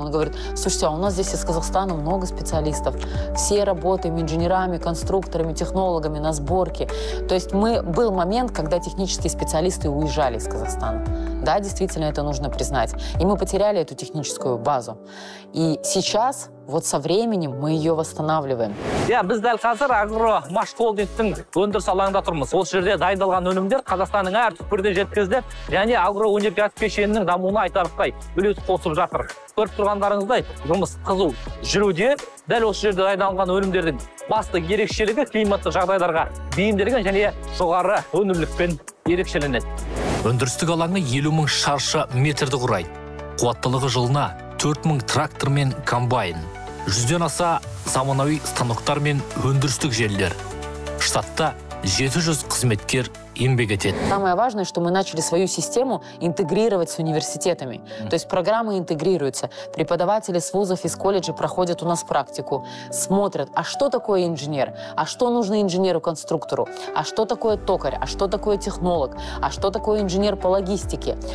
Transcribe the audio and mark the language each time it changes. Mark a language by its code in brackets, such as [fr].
[ru] Он говорит: слушайте, а у нас здесь из Казахстана много специалистов. Все работаем инженерами, конструкторами, технологами на сборке. То есть был момент, когда технические специалисты уезжали из Казахстана. Да, действительно, это нужно признать. И мы потеряли эту техническую базу. И сейчас, вот со временем, мы ее восстанавливаем. [kk] Біз дәл қазір Агромаш холдингтің өндіріс алаңында тұрмыз. Осы жерде дайындалған өнімдер Қазақстанның әр түкпіріне жеткізіліп, және агроөнеркәсіп кешенінің дамуына айтарлықтай үлес қосып жатыр. Көріп тұрғандарыңыздай, жұмыс қызу жүруде. Дәл осы жерде дайындалған өнімдердің басты ерекшелігі климаттық жағдайларға бейімделген және жоғары өнімділікпен ерекшеленеді. Өндірістік алаңы 50 000 шаршы метрді құрайды. Қуаттылығы жылына 4000 трактор мен комбайн. 100-ден аса заманауи станоктар мен өндірістік желілер. Штатта 700 қызметкер еңбек етеді. [ru] Самое важное, что мы начали свою систему интегрировать с университетами. То есть программы интегрируются. Преподаватели с вузов и с колледжей проходят у нас практику, смотрят, а что такое инженер, а что нужно инженеру-конструктору, а что такое токарь, а что такое технолог, а что такое инженер по логистике.